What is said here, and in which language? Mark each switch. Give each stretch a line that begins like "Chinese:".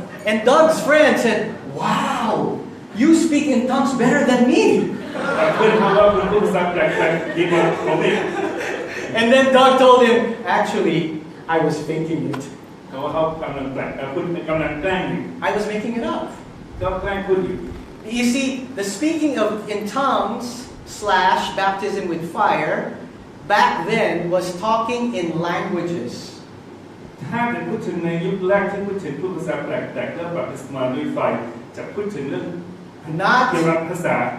English: And Doug's friend said, "Wow, you speak in tongues better than me."
Thai: เพื่อนเขาว่าคุณพูดภาษาแปลกๆดีกว่าผมอีก
English: And then Doug told him, "Actually, I was faking it.
Thai: เขาว่าเขากำลังแปลกคุณกำลังแกล้งอยู่
English: I was making it up."
Thai: ก็แกล้งพูดอยู่
English: You see, the speaking of in tongues / baptism with fire back then was talking in languages.
Thai: ถ้าเป็นพูดถึงในยุคแรกที่พูดถึงพูดภาษาแปลกๆแล้วบัพติศมาด้วยไฟจะพูดถึงเรื่อง เกี่ยวกับภาษา